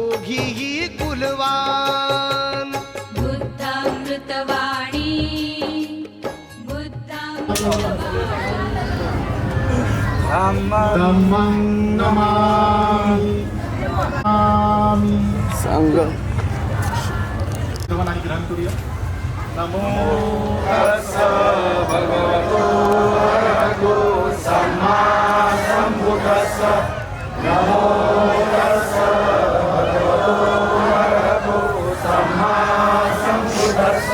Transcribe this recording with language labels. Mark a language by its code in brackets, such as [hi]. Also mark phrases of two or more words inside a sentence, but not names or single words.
[mr] ही कुलवान. बुद्धामृतवाणी [pi] धम्मं नमामि. [mr] सर्वांना ग्रहण करूया. [pi] नमो तस्स भगवतो अरहतो सम्मा संबुद्धस्स. नमो तस्स भगवतो अरहतो सम्मा संबुद्धस्स.